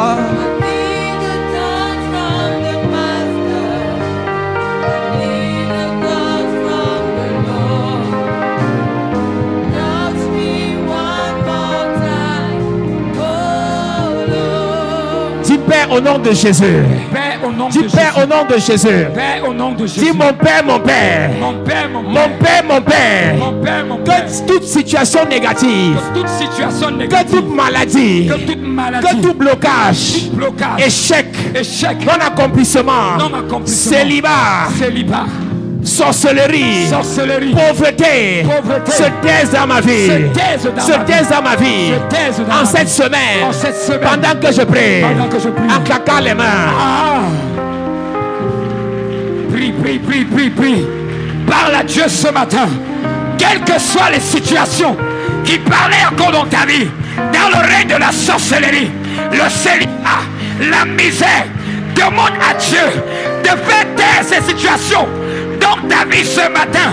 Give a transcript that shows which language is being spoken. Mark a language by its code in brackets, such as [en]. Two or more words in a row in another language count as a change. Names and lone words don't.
[en] I need a touch from the Master. I need a touch from the Lord. Touch me one more time, oh Lord. [fr] Dis Père au nom de Jésus. Père, au nom Dis de Père Jésus. au nom de Jésus. Père, au nom de Jésus. Dis mon Père, mon Père. Mon Père, mon Mon Père. Père, mon Père. Mon Père, mon Père. Que toute situation négative, Que toute situation que négative, toute maladie, que toute maladie, que tout blocage, blocage, échec, échec, non-accomplissement, non-accomplissement, célibat, célibat, sorcellerie, sorcellerie, pauvreté, Pauvreté. se taise dans ma vie, se taise dans se ma vie. taise dans ma vie, Se taise dans en ma cette vie. semaine, En cette semaine. pendant que je prie, Pendant que je prie. en claquant les mains. Ah. Prie, prie, prie, prie, prie. Parle à Dieu ce matin. Quelles que soient les situations qui parlaient encore dans ta vie, dans le règne de la sorcellerie, le célibat, la misère, demande à Dieu de faire taire ces situations dans ta vie ce matin.